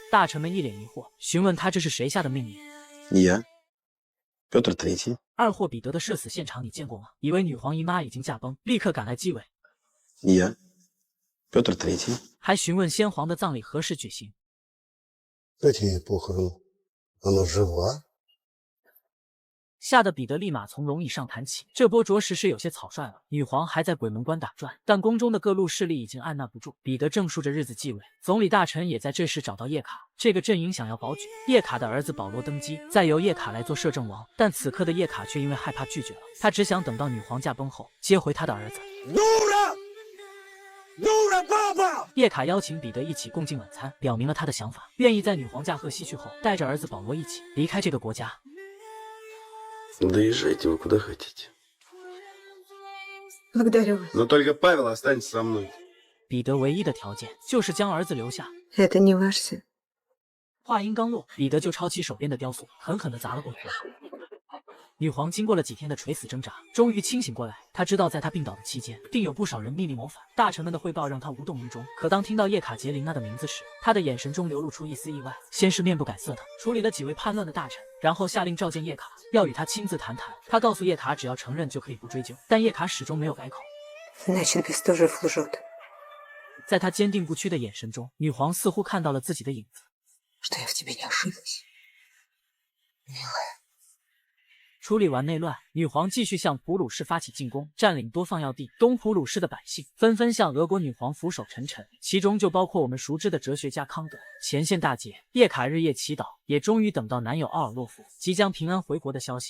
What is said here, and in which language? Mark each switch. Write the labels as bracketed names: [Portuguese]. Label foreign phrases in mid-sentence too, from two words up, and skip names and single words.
[Chinese] 大臣们一脸疑惑，询问他这是谁下的命令。 [Russian] Я, Петр III. [Chinese] 二货彼得的社死现场你见过吗？以为女皇姨妈已经驾崩，立刻赶来继位。 [Russian] Я, Петр III. [Chinese] 还询问先皇的葬礼何时举行。 [Russian] Какие похороны? Она жива? [Chinese] 吓得彼得立马从龙椅上弹起，这波着实是有些草率了。女皇还在鬼门关打转，但宫中的各路势力已经按捺不住。彼得正数着日子继位，总理大臣也在这时找到叶卡，这个阵营想要保举叶卡的儿子保罗登基，再由叶卡来做摄政王。但此刻的叶卡却因为害怕拒绝了，他只想等到女皇驾崩后接回他的儿子。叶卡邀请彼得一起共进晚餐，表明了他的想法，愿意在女皇驾鹤西去后，带着儿子保罗一起离开这个国家。 [Russian] Да езжайте вы куда хотите. Благодарю вас. Но только Павел останется со мной. [Chinese] 彼得唯一的条件就是将儿子留下。 [Russian] Это не ваш сын. [Chinese] 话音刚落，彼得就抄起手边的雕塑，狠狠地砸了过去。女皇经过了几天的垂死挣扎，终于清醒过来。她知道在她病倒的期间，定有不少人秘密谋反。大臣们的汇报让她无动于衷。可当听到叶卡捷琳娜的名字时，她的眼神中流露出一丝意外。先是面不改色的处理了几位叛乱的大臣，然后下令召见叶卡，要与他亲自谈谈。他告诉叶卡，只要承认就可以不追究。但叶卡始终没有改口。 [Russian] Значит, Бестужев лжет. [Chinese] 在他坚定不屈的眼神中，女皇似乎看到了自己的影子。 [Russian] Что я в тебе не ошиблась. Милая. [Chinese] 处理完内乱，女皇继续向普鲁士发起进攻，占领多放要地。东普鲁士的百姓纷纷向俄国女皇俯首称臣，其中就包括我们熟知的哲学家康德。前线大捷，叶卡日夜祈祷，也终于等到男友奥尔洛夫即将平安回国的消息。